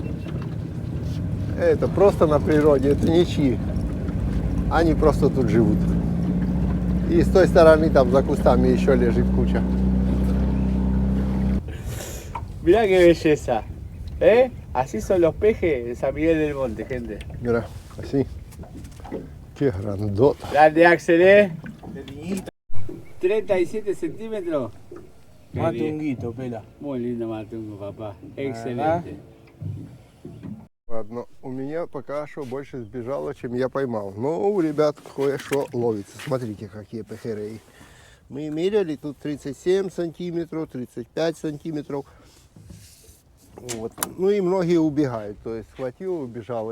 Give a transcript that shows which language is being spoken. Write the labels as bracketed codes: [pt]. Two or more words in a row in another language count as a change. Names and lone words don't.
[ru] Это просто на природе, это ничьи. Они просто тут живут. И с той стороны там за кустами еще лежит куча. [es] Mirá qué belleza. Así son los pejes de San Miguel del Monte, gente. Mira, así. Qué grandota. Grande Axel, De niñita. 37 centímetros. Matunguito, pela. Muy lindo matungo, papá. Excelente. [ru] Ладно, у меня пока что больше сбежало, чем я поймал. Но у ребят кое-что ловится. Смотрите, какие пехерей. Мы меряли тут 37 сантиметров, 35 сантиметров. Вот. Ну и многие убегают. То есть схватил, убежал.